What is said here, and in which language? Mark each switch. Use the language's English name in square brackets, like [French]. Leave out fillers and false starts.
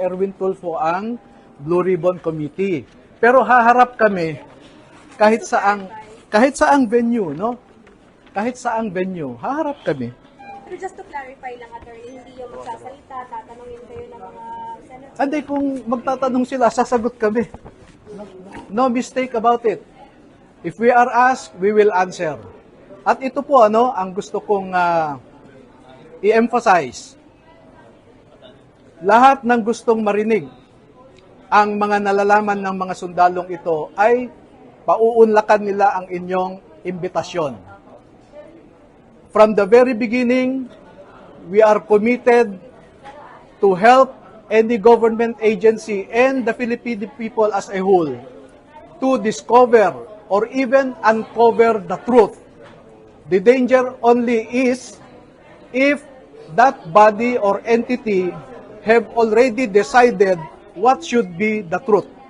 [Filipino] Erwin Tulfo ang Blue Ribbon Committee. Pero haharap kami kahit saang venue, no? Kahit saang venue, haharap kami. Pero [English] just to clarify [Filipino] lang, attorney, hindi yung magsasalita, tatanungin kayo ng mga senator. Hindi, kung magtatanong sila, sasagot kami. [English] No mistake about it. If we are asked, we will answer. [Filipino] At ito po ang gusto kong i-emphasize. Lahat ng gustong marinig ang mga nalalaman ng mga sundalong ito ay pauunlakan nila ang inyong imbitasyon. [English] From the very beginning, we are committed to help any government agency and the Filipino people as a whole to discover or even uncover the truth. The danger only is if that body or entity have already decided what should be the truth.